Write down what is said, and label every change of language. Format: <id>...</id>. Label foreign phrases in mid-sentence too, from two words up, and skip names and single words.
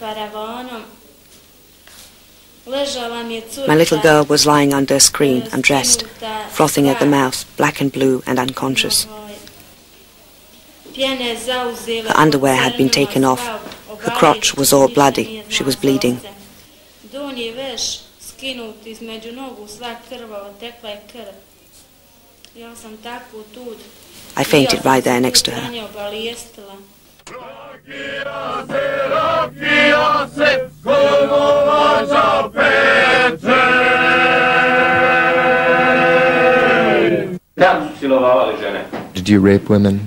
<en>My little girl was lying under a screen, undressed, frothing at the mouth, black and blue and unconscious. Her underwear had been taken off. Her crotch was all bloody. She was bleeding.</en> <sr>skinuti između nogu, sva krvava, tekla je krv. Ja sam takvu tu.</sr> <en>I fainted right there next to her. Did you rape women?</en>